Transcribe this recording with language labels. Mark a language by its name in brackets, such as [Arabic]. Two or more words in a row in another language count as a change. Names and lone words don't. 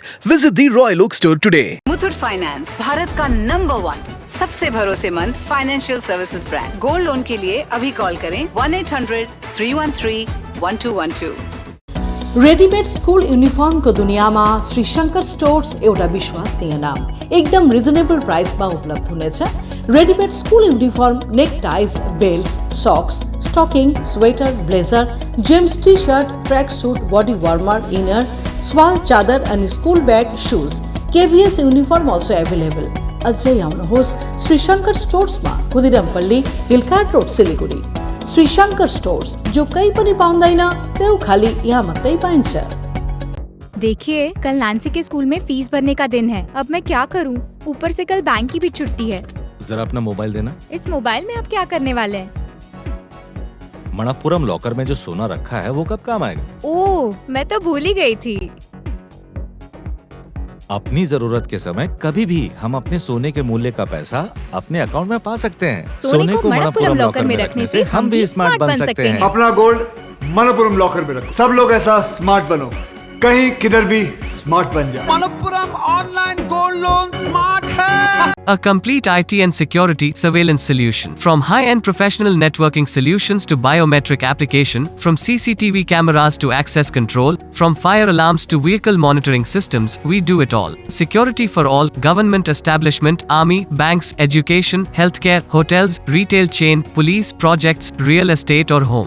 [English] visit the Royal Oak Store today. [Hindi] मुथूट फाइनेंस भारत का नंबर 1 सबसे भरोसेमंद [English] financial services brand. gold loan [Hindi] के लिए अभी कॉल करें 1-800-313-1212। [English] readymade school uniform [Hindi] को दुनिया में [Nepali] श्री शंकर स्टोर्स एउटा विश्वसनीय नाम एकदम [English] reasonable price [Nepali] में उपलब्ध हुनेछ। [English] readymade school uniform neck ties belts socks stocking sweater blazer James T shirt track suit body warmer inner shawl chadar अनि school bag shoes KVS uniform also available. [Nepali] अझै आउनुहोस् श्री शंकर स्टोर्स में खुदिरामपल्ली हिलकार्ट रोड सिलीगुड़ी। श्री शंकर स्टोर्स जो कहीं पनि पाउँदैन त्यो खाली यहाँ मात्रै पाइन्छ। [Hindi] देखिए कल नैन्सी के स्कूल में फीस भरने का दिन है, अब मैं क्या करूं? ऊपर से कल बैंक की भी छुट्टी है। जरा अपना मोबाइल देना। इस मोबाइल में आप क्या करने वाले हैं? मणप्पुरम लॉकर में जो सोना रखा है वो कब काम आएगा? ओह, मैं तो भूल ही गई थी। अपनी जरूरत के समय कभी भी हम अपने सोने के मूल्य का पैसा अपने अकाउंट में पा सकते हैं। सोने को मणप्पुरम लॉकर में रखने से हम भी स्मार्ट बन सकते हैं। अपना गोल्ड मणप्पुरम लॉकर में रख। सब लोग ऐसा स्मार्ट बनो, कहीं किधर भी स्मार्ट बन जाए। मणप्पुरम [English] online gold loan [Hindi] स्मार्ट है। [English] A complete IT and security surveillance solution. From high-end professional networking solutions to biometric application, from CCTV cameras to access control, from fire alarms to vehicle monitoring systems, we do it all. Security for all, government establishment, army, banks, education, healthcare, hotels, retail chain, police, projects, real estate or home.